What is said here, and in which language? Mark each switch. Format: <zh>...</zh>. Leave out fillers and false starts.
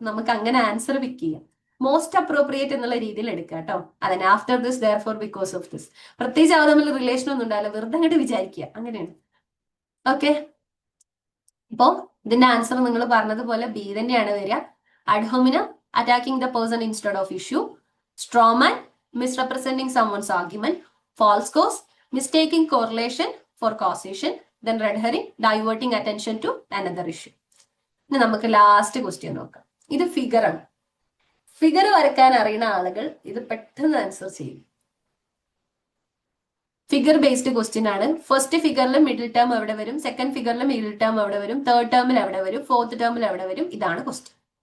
<ml>നമുക്ക് അങ്ങനെ ആൻസർ പിക്ക് ചെയ്യാം. മോസ്റ്റ് അപ്രോപ്രിയേറ്റ് എന്നുള്ള രീതിയിൽ എടുക്കുക കേട്ടോ. അതിന്</ml> <en>after this therefore because of this,</en> <ml>പ്രത്യേകിച്ച് അവർ തമ്മിൽ റിലേഷൻ ഒന്നും ഉണ്ടാവില്ല, വെറുതെ അങ്ങോട്ട് വിചാരിക്കുക, അങ്ങനെയാണ്. ഓക്കെ, ഇപ്പോ ഇതിന്റെ ആൻസർ നിങ്ങൾ പറഞ്ഞതുപോലെ ബി തന്നെയാണ് വരിക.</ml> <en>Ad hominem, attacking the person instead of issue. Strawman, misrepresenting someone's argument. False cause, mistaking correlation for causation. Then red herring, diverting attention to another issue.</en> <ml>ഇനി നമുക്ക് ലാസ്റ്റ് ക്വസ്റ്റ്യൻ നോക്കാം. ഇത് ഫിഗർ ആണ്. ഫിഗർ വരയ്ക്കാൻ അറിയുന്ന ആളുകൾ ഇത് പെട്ടെന്ന് ആൻസർ ചെയ്യും. ഫിഗർ ബേസ്ഡ് ക്വസ്റ്റ്യൻ ആണ്. ഫസ്റ്റ് ഫിഗറിൽ മിഡിൽ ടേം എവിടെ വരും, സെക്കൻഡ് ഫിഗറിൽ മിഡിൽ ടേം എവിടെ വരും, തേർഡ് ടേമിൽ എവിടെ വരും, ഫോർത്ത് ടേമിൽ എവിടെ വരും, ഇതാണ് ക്വസ്റ്റ്യൻ.</ml>